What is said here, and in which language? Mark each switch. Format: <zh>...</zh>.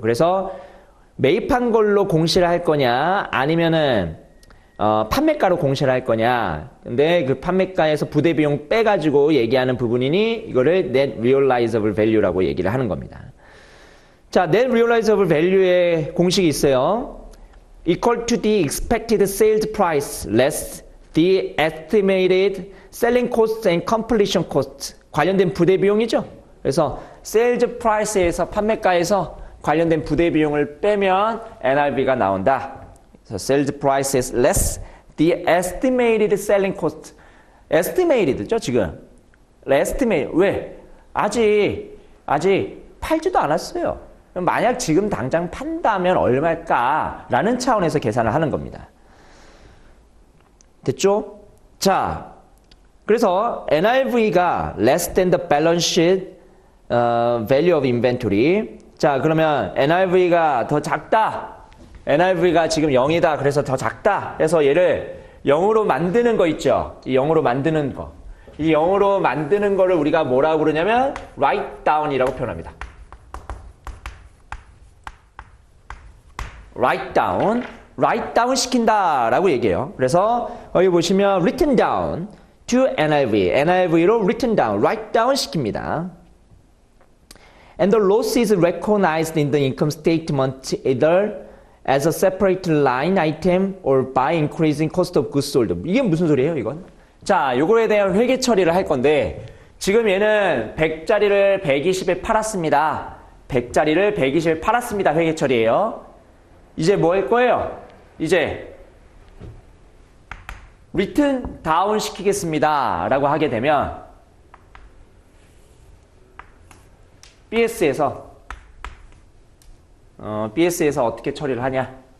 <ko>그래서 매입한 걸로 공시를 할 거냐 아니면은 판매가로 공시를 할 거냐. 근데 그 판매가에서 부대 비용 빼가지고 얘기하는 부분이니 이거를 net realizable value라고 얘기를 하는 겁니다. 자, net realizable value의 공식이 있어요.</ko> <en>Equal to the expected sales price less the estimated selling cost and completion cost.</en> <ko>관련된 부대 비용이죠. 그래서 sales price에서 판매가에서 관련된 부대 비용을 빼면 NRV가 나온다.</ko> <en>그래서 sales price is less the estimated selling cost.</en> <ko>estimated죠, 지금. estimate. 왜? 아직 팔지도 않았어요. 만약 지금 당장 판다면 얼마일까라는 차원에서 계산을 하는 겁니다. 됐죠? 자, 그래서</ko> <en>NRV가 less than the balance sheet value of inventory.</en> <ko>자, 그러면 NRV가 더 작다. NRV가 지금 0이다. 그래서 더 작다. 그래서 얘를 0으로 만드는 거 있죠? 이 0으로 만드는 거. 이 0으로 만드는 거를 우리가 뭐라고 부르냐면 write down이라고 표현합니다. write down 시킨다라고 얘기해요. 그래서 여기 보시면</ko> <en>written down to NRV</en> <ko>로 written down, write down 시킵니다.</ko> <en>And the loss is recognized in the income statement either as a separate line item or by increasing cost of goods sold.</en> <ko>이게 무슨 소리예요, 이건? 자, 요거에 대한 회계 처리를 할 건데 지금 얘는 100짜리를 120에 팔았습니다. 100짜리를 120에 팔았습니다. 회계 처리예요. 이제 뭐 할 거예요? 이제 written down 시키겠습니다 라고 하게 되면 BS에서 어떻게 처리를 하냐?</ko>